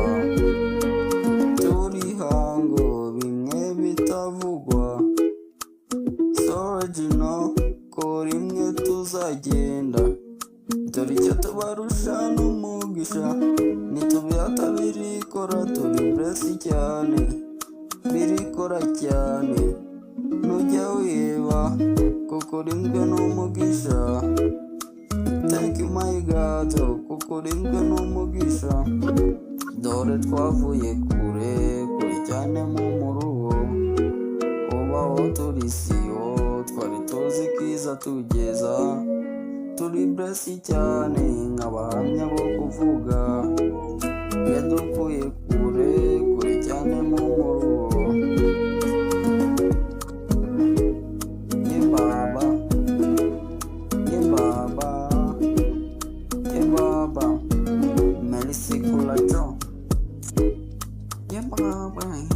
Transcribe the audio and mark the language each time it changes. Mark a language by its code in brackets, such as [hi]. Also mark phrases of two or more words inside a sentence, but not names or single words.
[rw] Turi hango bimwe bitavugwa, soragino ko rimwe tuzagenda. Dore icyo tubarusha n'umugisha, ntitubihata birikora, turi bless cyane, birikora cyane. Ntujya wiba kuko urinzwe n'umugisha. [en] Thank you my God [rw] kuko urinzwe n'umugisha. Dore twavuye kure kure cyane mu muruho, ubaho turi siyo twari tuzi kiza tugeza. Turi bless cyane nk'abahamya bo kuvuga, yadukuye kure kure cyane mu muruho. Ye baba, ye baba, ye baba, malisi kulatro. Ye baba.